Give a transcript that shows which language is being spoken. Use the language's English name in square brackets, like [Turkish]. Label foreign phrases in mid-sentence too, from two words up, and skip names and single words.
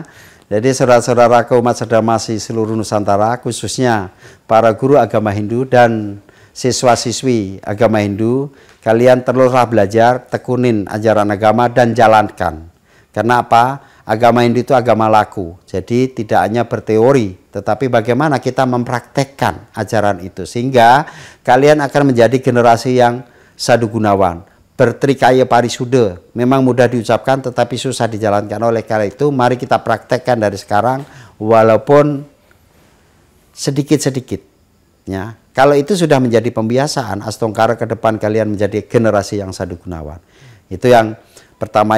[Indonesian] Jadi saudara-saudaraku umat sedamasi seluruh Nusantara, khususnya para guru agama Hindu dan siswa-siswi agama Hindu, kalian teruslah belajar, tekunin ajaran agama dan jalankan. Karena apa? Agama Hindu itu agama laku. Jadi tidak hanya berteori, tetapi bagaimana kita mempraktekkan ajaran itu. Sehingga kalian akan menjadi generasi yang sadugunawan. Bertrikaya parisuda, memang mudah diucapkan tetapi susah dijalankan. Oleh karena itu mari kita praktekkan dari sekarang walaupun sedikit-sedikit ya. Kalau itu sudah menjadi pembiasaan, astongkara ke depan kalian menjadi generasi yang sadugunawan. Itu yang pertama.